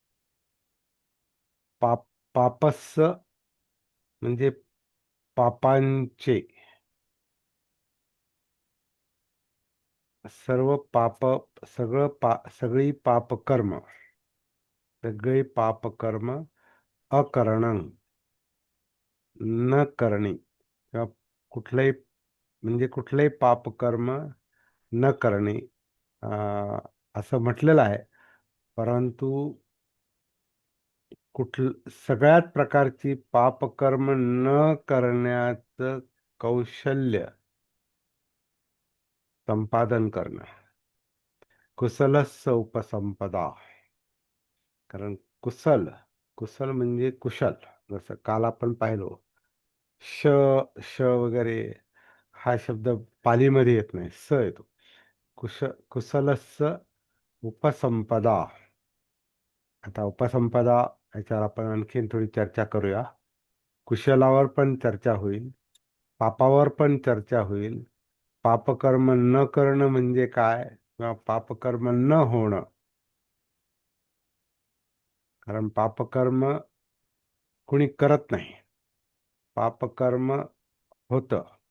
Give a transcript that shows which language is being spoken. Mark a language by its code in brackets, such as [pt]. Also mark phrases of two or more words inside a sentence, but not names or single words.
[mr] पाप, पापस्स म्हणजे पापांचे, सर्व पाप, सगळी पापकर्म, सगळे पापकर्म अकरणं न करणे, किंवा कुठलंही म्हणजे कुठलंही पापकर्म न करणे असं म्हटलेलं आहे. परंतु सगळ्यात प्रकारची पापकर्म न करण्याचं कौशल्य संपादन करणं, [pi] कुशलस्य उपसंपदा. [mr] कारण कुशल, कुशल म्हणजे कुशल. जसं काल आपण पाहिलो, श श वगैरे हा शब्द पालीमध्ये येत नाही, स येतो. [pi] कुशलस्य उपसंपदा. [mr] आता उपसंपदा याच्यावर आपण आणखीन थोडी चर्चा करूया. कुशलावर पण चर्चा होईल, पापावर पण चर्चा होईल. पापकर्म न करणं म्हणजे काय, किंवा पापकर्म न होणं. कारण पापकर्म कुणी करत नाही, पापकर्म होतं.